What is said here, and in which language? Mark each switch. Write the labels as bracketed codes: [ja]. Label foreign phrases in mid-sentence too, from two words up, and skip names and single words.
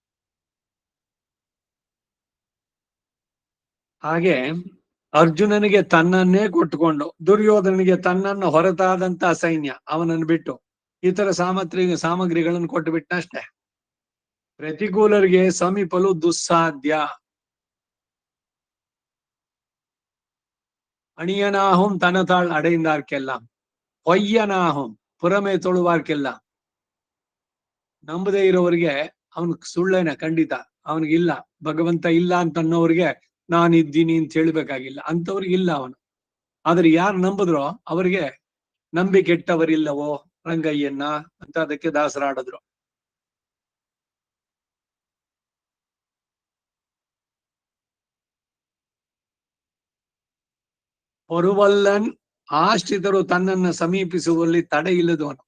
[kn] ಹಾಗೆ ಅರ್ಜುನನಿಗೆ ತನ್ನನ್ನೇ ಕೊಟ್ಟುಕೊಂಡು ದುರ್ಯೋಧನಿಗೆ ತನ್ನನ್ನು ಹೊರತಾದಂತ ಸೈನ್ಯ ಅವನನ್ನು ಬಿಟ್ಟು ಇತರ ಸಾಮಗ್ರಿಗಳನ್ನು ಕೊಟ್ಟು ಬಿಟ್ಟನಷ್ಟೇ. ಪ್ರತಿಕೂಲರಿಗೆ ಸಮೀಪಲು ದುಸ್ಸಾಧ್ಯ. [ta] அணியனாகும் தன்தாள் அடைந்தார்க்கெல்லாம், பொய்யனாகும் புறமே தொழுவார்க்கெல்லாம். [kn] ನಂಬದೇ ಇರೋರಿಗೆ ಅವನ್ ಸುಳ್ಳೇನೆ ಖಂಡಿತ. ಅವನಿಗಿಲ್ಲ ಭಗವಂತ ಇಲ್ಲ ಅಂತ ಅನ್ನೋರಿಗೆ ನಾನು ಇದ್ದೀನಿ ಅಂತ ಹೇಳ್ಬೇಕಾಗಿಲ್ಲ, ಅಂತವ್ರಿಗೆ ಇಲ್ಲ ಅವನು. ಆದ್ರೆ ಯಾರು ನಂಬಿದ್ರೋ ಅವರಿಗೆ ನಂಬಿ ಕೆಟ್ಟವರಿಲ್ಲವೋ ರಂಗಯ್ಯನ್ನ ಅಂತ ಅದಕ್ಕೆ ದಾಸರಾಡಿದ್ರು. ಹೊರುವಲ್ಲನ್ ಆಶ್ರಿತರು ತನ್ನನ್ನ ಸಮೀಪಿಸುವಲ್ಲಿ ತಡೆ ಇಲ್ಲದವನು.